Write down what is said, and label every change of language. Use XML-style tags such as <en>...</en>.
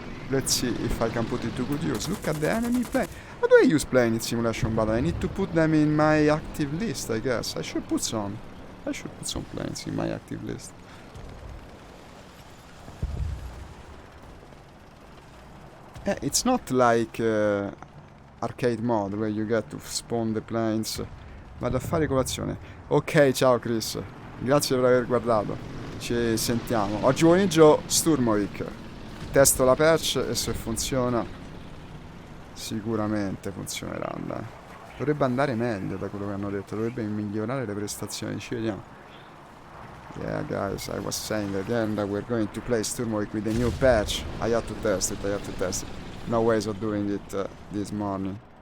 <en>Let's see if I can put it to good use. Look at the enemy plane. How do I use plane in simulation battle? I need to put them in my active list, I guess. I should put some. I should put some planes in my active list. It's not like arcade mode where you get to spawn the planes.</en> <it>Vado a fare colazione. Ok, ciao Chris. Grazie per aver guardato. Ci sentiamo. Oggi pomeriggio Sturmovik. Testo la patch e se funziona sicuramente funzionerà. Dai. Dovrebbe andare meglio da quello che hanno detto. Dovrebbe migliorare le prestazioni. Ci vediamo.</it> <en>Yeah guys, I was saying again that we're going to play Sturmovik with a new patch. I had to test it. No ways of doing it this morning.</en>